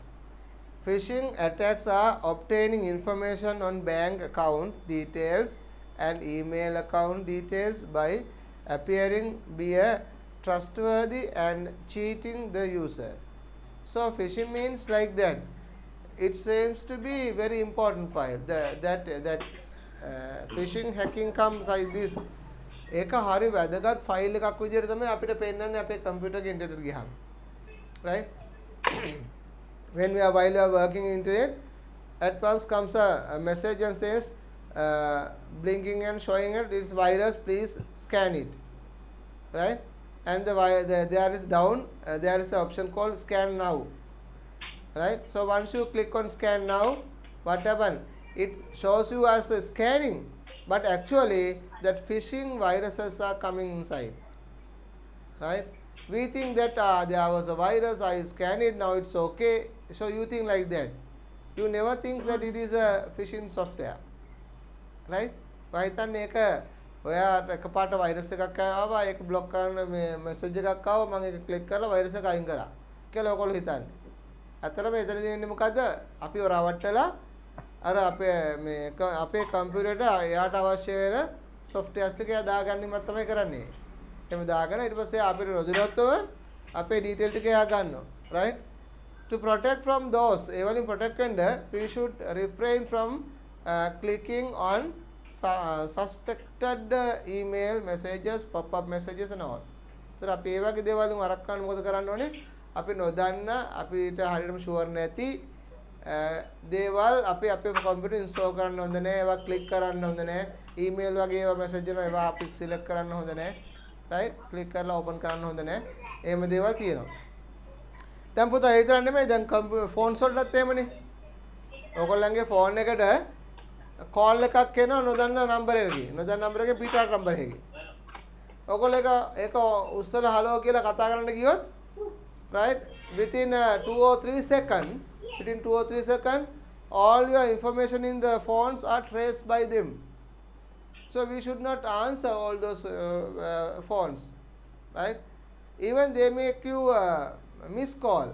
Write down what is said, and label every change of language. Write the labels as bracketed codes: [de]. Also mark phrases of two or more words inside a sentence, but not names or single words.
[en] Phishing attacks are obtaining information on bank account details and email account details by appearing be a trustworthy and cheating the user. So phishing means like that. It seems to be very important file. That phishing hacking comes like this. [si] ඒක හරි වැදගත් ෆයිල් එකක් විදිහට තමයි අපිට පෙන්නන්නේ අපේ කම්පියුටර් එකේ ඉන්ටර්නෙට් ගියාම. [en] Right? When we are while we are working internet, at once comes a message and says blinking and showing it is virus, please scan it, right? And there is down there is an option called scan now, right? So once you click on scan now, what happen? It shows you as a scanning, but actually that phishing viruses are coming inside, right? We think that there was a virus, I scanned it, now it's okay. So you think like that. You never think that it is a phishing software, right? [si] වයිතන්නේ ඒක ඔයාට එකපාරට වෛරස් එකක් ආවා, ඒක බ්ලොක් කරන්න මේ මැසේජ් එකක් ආවා, මම ඒක ක්ලික් කරලා වෛරස් එක අයින් කරා කියලා ඔයගොල්ලෝ හිතන්නේ. ඇත්තටම එතනදී වෙන්නේ මොකද්ද? අපි රවට්ටලා අර අපේ කම්පියුටරේට එයාට අවශ්‍ය වෙන softwares ටික එයා දාගන්නීමත් තමයි කරන්නේ. එහෙම දාගෙන ඊට පස්සේ අපිට රොදිනොත්ව අපේ detail ටික එයා ගන්නවා, [en] right? To protect from those, [si] ඒ වලින් protect වෙන්න [en] we should refrain from clicking on suspected email messages, pop-up messages and all. [si] ඒතර අපි ඒ වගේ දේවල් වලින් වළක්වන්න මොකද කරන්න ඕනේ? අපි නොදන්න අපිට හරියටම ෂුවර් නැති දේවල් අපි අපේ [en] computer install [si] කරන්න හොඳ නැහැ. ඒවා ක්ලික් කරන්න හොඳ නැහැ. ඊමේල් වගේ ඒවා මැසේජ් එනවා ඒවා අපි සිලෙක්ට් කරන්න හොඳ නැහැ. රයිට්? ක්ලික් කරලා ඕපන් කරන්න හොඳ නැහැ. එහෙම දේවල් තියෙනවා. දැන් පුතා ඒ විතරක් නෙමෙයි දැන් ෆෝන්ස් වලටත් එහෙමනේ. ඔයගොල්ලන්ගේ ෆෝන් එකට කෝල් එකක් එනවා නොදන්න නම්බර් එකකින්. නොදන්න නම්බර් එකේ පිටාට නම්බර් එකකින්. ඔයගොල්ලෝ ඒක උස්සලා හලෝ කියලා කතා කරන්න ගියොත් [en] right within 2 or 3 seconds within 2 or 3 seconds all your information in the phones are traced by them. So we should not answer all those phones, right? Even they make you missed call.